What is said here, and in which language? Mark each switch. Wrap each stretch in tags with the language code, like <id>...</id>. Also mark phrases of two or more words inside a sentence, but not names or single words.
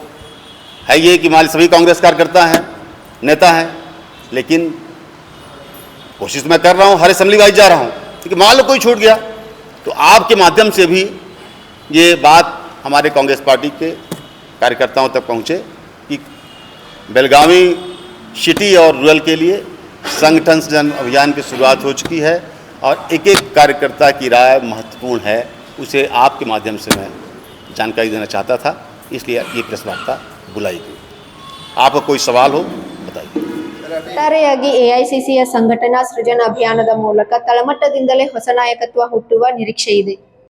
<hi>है ये कि हमारे सभी कांग्रेस कार्यकर्ता हैं, नेता हैं, लेकिन कोशिश मैं कर रहा हूँ, हर</hi> <en>assembly wise</en> <hi>जा रहा हूँ, क्योंकि मान लो कोई छूट गया तो आपके माध्यम से भी ये बात हमारे कांग्रेस पार्टी के कार्यकर्ताओं तक पहुँचे कि बेलगावी सिटी और रूरल के लिए संगठन सृजन अभियान की शुरुआत हो चुकी है और एक एक कार्यकर्ता की राय महत्वपूर्ण है। उसे आपके माध्यम से मैं जानकारी देना चाहता था, इसलिए ये प्रेस वार्ता बुलाई गई। आपका कोई सवाल हो बताइए।</hi> <kn>ಒಟ್ಟಾರೆಯಾಗಿ ಎಐಸಿಸಿಯ ಸಂಘಟನಾ ಸೃಜನ ಅಭಿಯಾನದ ಮೂಲಕ ತಳಮಟ್ಟದಿಂದಲೇ ಹೊಸ ನಾಯಕತ್ವ ಹುಟ್ಟುವ ನಿರೀಕ್ಷೆ ಇದೆ.</kn>